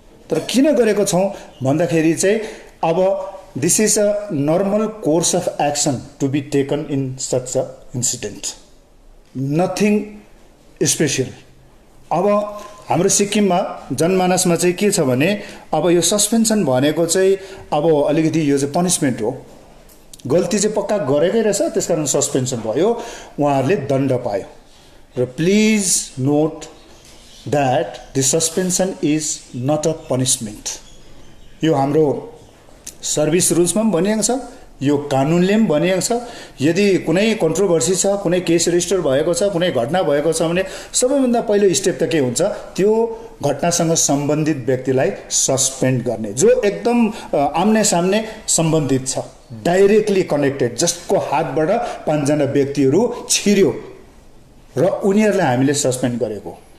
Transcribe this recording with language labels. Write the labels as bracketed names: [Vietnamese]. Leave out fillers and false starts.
[Nepali] तर किन गरेको छौँ भन्दाखेरि चाहिँ अब [English] This is a normal course of action to be taken in such a incident, nothing special. [Nepali] अब हाम्रो सिक्किममा जनमानसमा चाहिँ के छ भने अब यो सस्पेन्सन भनेको चाहिँ अब अलिकति यो चाहिँ पनिसमेन्ट हो, गल्ती चाहिँ पक्का गरेकै रहेछ त्यसकारण सस्पेन्सन भयो, उहाँहरूले दण्ड पायो। [English] र please note that the suspension is not a punishment. [Nepali] यो हाम्रो सर्भिस रुल्समा पनि भनिएको छ, यो कानुनले पनि भनिएको छ। यदि कुनै कन्ट्रोभर्सी छ, कुनै केस रेजिस्टर भएको छ, कुनै घटना भएको छ भने सबैभन्दा पहिलो स्टेप त के हुन्छ, त्यो घटनासँग सम्बन्धित व्यक्तिलाई सस्पेन्ड गर्ने, जो एकदम आम्ने सामने सम्बन्धित छ, डाइरेक्टली कनेक्टेड, जसको हातबाट 5 जना व्यक्तिहरू छिर्यो र उनीहरूलाई हामीले सस्पेन्ड गरेको।